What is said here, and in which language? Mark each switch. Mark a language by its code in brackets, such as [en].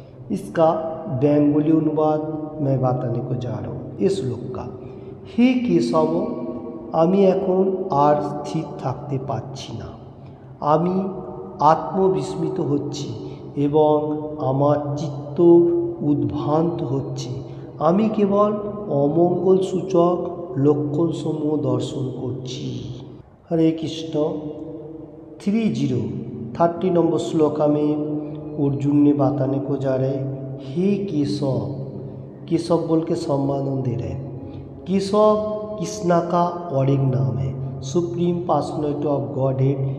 [hi] इसका बेंगोली अनुवाद मैं बताने को जा रहा हूँ। इस श्लोक का, हे केशव [bn] আমি এখন আর স্থির থাকতে পারছি না, আমি আত্মবিস্মিত হচ্ছি এবং আমার চিত্ত উদ্ভ্রান্ত হচ্ছে, আমি কেবল অমঙ্গল সূচক লক্ষণসমূহ দর্শন করছি। [hi] हरे कृष्ण। 30 नंबर श्लोका में अर्जुन ने बताने को जा रहे, हे केशव, केशव बोल के सम्मान दे रहे। केशव कृष्णा का और एक नाम है, supreme personality of God head.